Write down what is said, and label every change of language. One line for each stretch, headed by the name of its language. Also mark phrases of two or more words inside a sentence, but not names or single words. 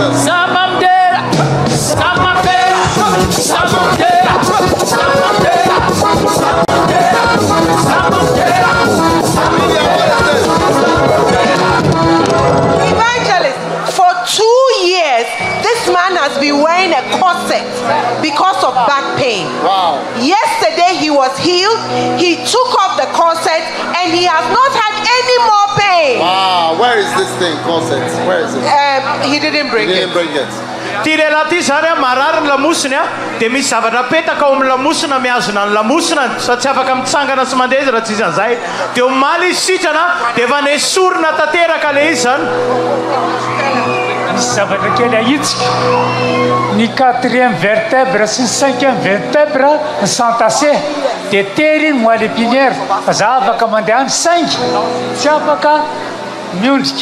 English: Evangelist, for 2 years, this man has been wearing a corset because of back pain. Wow. Yesterday he was healed. He took off the corset and he has not had any more pain. Wow. Where is this thing, corset? Where is it? He didn't bring it.
Malagasy: Tirela ty zany marary ny lamosiny dia misy zavatra petaka ao amin'ny lamosina miazona ny lamosina sady tsy afaka mitsangana sy mandeha izy raha tsy izy an'izay dia omaly izy sitrana dia efa nesorina tanteraka le izy zany. Misy zavatra kely ahitsika ny 4e vertèbre sy ny 5e vertèbre ny santase dia tery ny
French: moelle épinière
Malagasy: fa za afaka mandeha ny saingy tsy afaka miondrika.